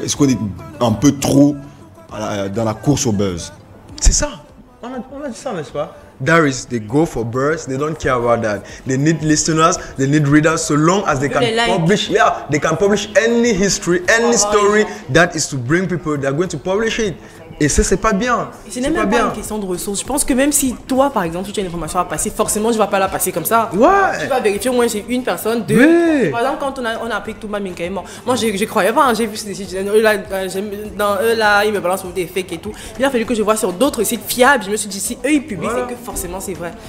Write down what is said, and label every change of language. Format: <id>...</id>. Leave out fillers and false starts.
<fr>Est-ce qu'on est un peu trop dans la course au buzz? C'est ça. On a dit ça, n'est-ce pas?</fr> <en>There is, they go for buzz, they don't care about that. They need listeners, they need readers, so long as they can publish, they can publish any history, any story that is to bring people, they're going to publish it.</en> <fr>Et ça, c'est pas bien. C'est même pas une question de ressources. Je pense que même si toi, par exemple, tu as une information à passer, forcément, je ne vais pas la passer comme ça. Ouais. Tu vas vérifier au moins chez une personne, deux. Ouais. Par exemple, quand on a appris que Touma Minka est mort, moi, je croyais pas. J'ai vu sur des sites, dans eux là, ils me balancent sur des fakes et tout. Il a fallu que je vois sur d'autres sites fiables. Je me suis dit, si eux, ils publient, c'est que forcément, c'est vrai.</fr>